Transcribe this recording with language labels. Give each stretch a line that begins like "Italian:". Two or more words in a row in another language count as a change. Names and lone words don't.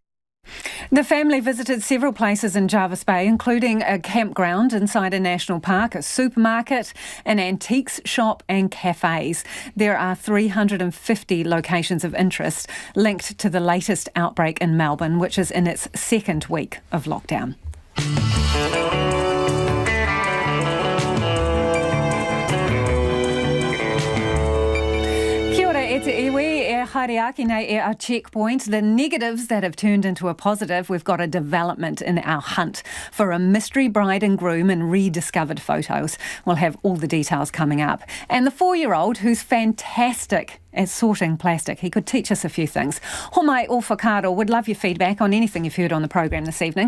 English: The family visited several places in Jervis Bay, including a campground inside a national park, a supermarket, an antiques shop and cafes. There are 350 locations of interest linked to the latest outbreak in Melbourne, which is in its second week of lockdown.
Māori: Te iwi e haere nei e
English: our checkpoint. The negatives that have turned into a positive. We've got a development in our hunt for a mystery bride and groom and rediscovered photos. We'll have all the details coming up. And the 4-year-old who's fantastic at sorting plastic. He could teach us a few things.
Māori: Homai Ofakaro,
English: would love your feedback on anything you've heard on the programme this evening.